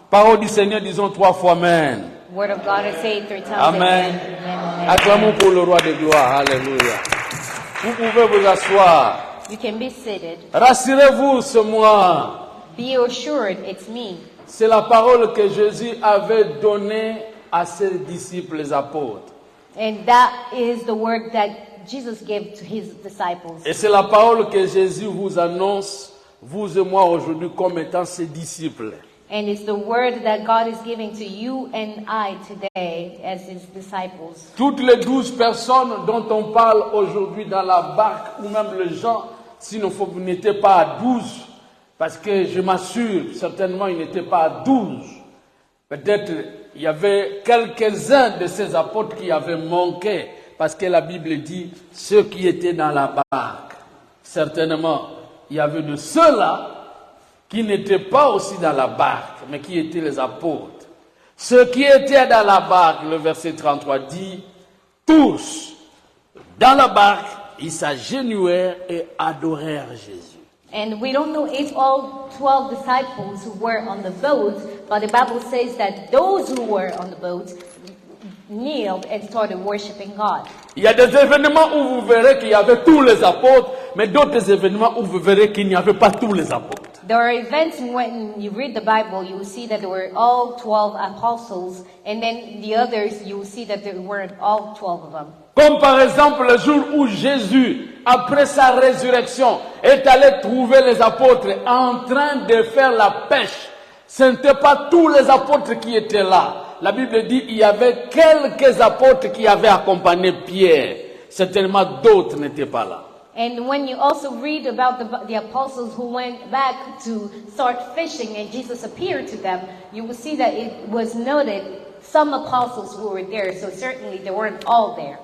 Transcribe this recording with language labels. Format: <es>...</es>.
<fr>Parole du Seigneur, disons 3 fois Amen.</fr> <en>Word of God, I say it 3 times. Amen. Amen.</en> <fr>Acclamons pour le roi de gloire. Alléluia. Vous pouvez vous asseoir.</fr> <en>You can be seated.</en> <fr>Rassurez-vous, c'est moi.</fr> <en>Be assured, it's me.</en> <fr>C'est la parole que Jésus avait donnée à ses disciples, les apôtres.</fr> <en>And that is the word that Jesus gave to his disciples.</en> <fr>Et c'est la parole que Jésus vous annonce, vous et moi aujourd'hui, comme étant ses disciples.</fr> <en>And it's the word that God is giving to you and I today as his disciples.</en> <fr>Toutes les 12 personnes dont on parle aujourd'hui dans la barque, ou même les gens, sinon vous n'étiez pas à 12, parce que je m'assure, certainement ils n'étaient pas à 12. Peut-être il y avait quelques-uns de ces apôtres qui avaient manqué, parce que la Bible dit ceux qui étaient dans la barque. Certainement, il y avait de ceux-là qui n'étaient pas aussi dans la barque, mais qui étaient les apôtres. Ceux qui étaient dans la barque, le verset 33 dit, tous dans la barque, ils s'agenouillèrent et adorèrent Jésus.</fr> <en>And we don't know if all 12 disciples who were on the boat, but the Bible says that those who were on the boat kneeled and started worshiping God.</en> <fr>Il y a des événements où vous verrez qu'il y avait tous les apôtres, mais d'autres événements où vous verrez qu'il n'y avait pas tous les apôtres.</fr> <en>There are events when you read the Bible, you will see that there were all 12 apostles, and then the others, you will see that there weren't all 12 of them.</en> <fr>Comme par exemple le jour où Jésus, après sa résurrection, est allé trouver les apôtres en train de faire la pêche. Ce n'étaient pas tous les apôtres qui étaient là. La Bible dit qu'il y avait quelques apôtres qui avaient accompagné Pierre. Certainement d'autres n'étaient pas là.</fr> <en>And when you also read about the apostles who went back to start fishing and Jesus appeared to them, you will see that it was noted some apostles who were there, so certainly they weren't all there.</en>